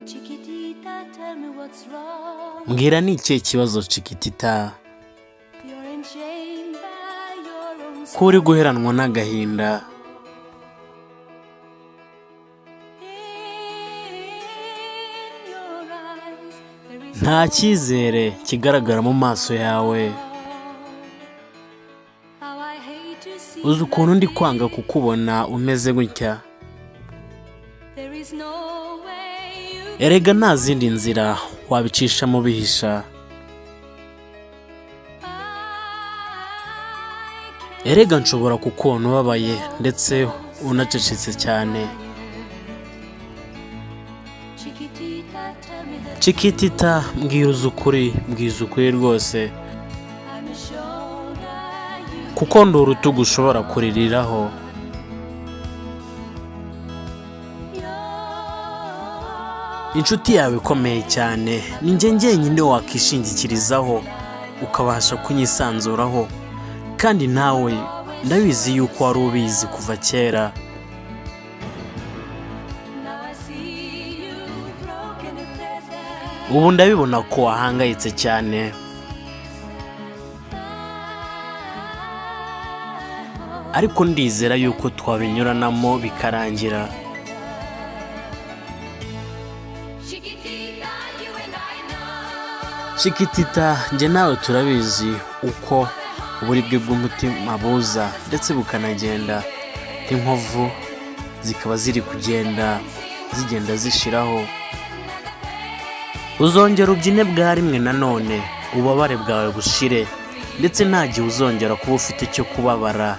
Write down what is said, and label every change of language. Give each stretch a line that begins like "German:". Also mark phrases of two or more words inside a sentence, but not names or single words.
English: Chiquitita, tell me what's wrong.
Kinyarwanda: Mbwira ni ikihe kibazo Chiquitita
English: You're enchained by your own
Kinyarwanda: ko uri guheranwa n'agahinda?
English: In your eyes, there is
Kinyarwanda: Nta cyizere kigaragara mu maso yawe.
English: how I hate to see
Kinyarwanda: Uzi ukuntu ndi kwanga kukubona umeze gutya.
English: there is no way you
Kinyarwanda: Erega nta zindi nzira wabicishamo bihisha. Erega nshobora kukubona ubabaye ndetse unacecetse cyane.
English: Chiquitita, tell me that
Kinyarwanda: Chiquitita, mbwira uzi ukuri, mbwiza ukuri rwose,
English: I'm a shoulder you
Kinyarwanda: kuko ndi urutugu ushobora kuririraho. Inshuti yawe ikomeye cyane ni njye njyenyine wakishingikirizaho ukabasha kunyisanzuraho, kandi nawe ndabizi yuko wari ubizi kuva kera.
English: now I see you broken and fast.
Kinyarwanda: Ubu ndabibona ko wahangayitse cyane, ariko ndizera yuko twabinyuranamo bikarangira.
English: Chiquitita, you and I know.
Kinyarwanda: Chiquitita, njye nawe turabizi uko uburibwe bw'umutima buza ndetse bukanagenda, inkovu zikaba ziri kugenda zishiraho. Uzongera ubyine bwa rimwe nanone, ububabare bwawe bushire, ndetse nta gihe uzongera kuba ufite icyo kubabara.